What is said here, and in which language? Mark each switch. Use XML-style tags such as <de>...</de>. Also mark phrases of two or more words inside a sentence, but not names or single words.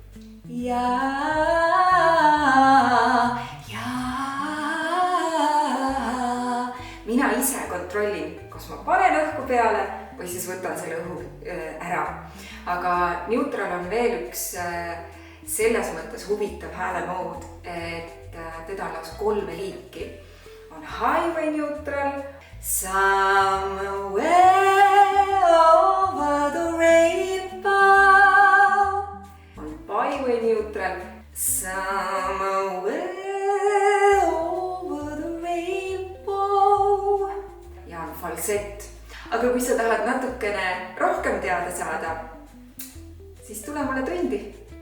<et>Mina ise kontrollin, kas ma panen õhku peale või siis võtan selle õhu ära. Aga neutral on veel üks selles mõttes huvitav häälemood, et teda on lausa 3 liiki.</et> <en>On highway neutral, somewhere over the rainbow. On byway neutral, somewhere over the rainbow.</en> <et>Ja on falsett. Aga kui sa tahad natukene rohkem teada saada, siis tule mulle tundi.</et>